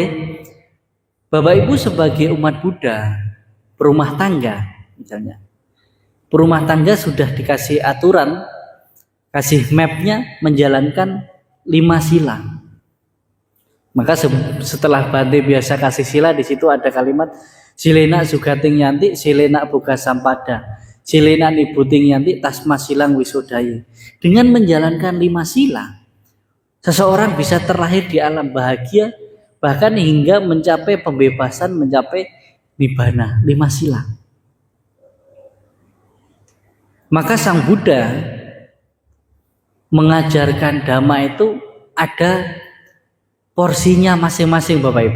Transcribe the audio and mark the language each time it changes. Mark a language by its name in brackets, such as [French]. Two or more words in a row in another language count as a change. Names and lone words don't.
[Indonesian] Bapak Ibu sebagai umat Buddha, berumah tangga misalnya. Berumah tangga sudah dikasih aturan, kasih mapnya menjalankan 5 sila. Maka setelah Bante biasa kasih sila, di situ ada kalimat [Pali] silena sugating yanti, silena boga sampada, silena nibuting yanti, tasma silang wisodai. [Indonesian] Dengan menjalankan 5 sila, seseorang bisa terlahir di alam bahagia, bahkan hingga mencapai pembebasan, mencapai nibbana. 5 sila. Maka Sang Buddha mengajarkan dhamma itu ada porsinya masing-masing Bapak Ibu.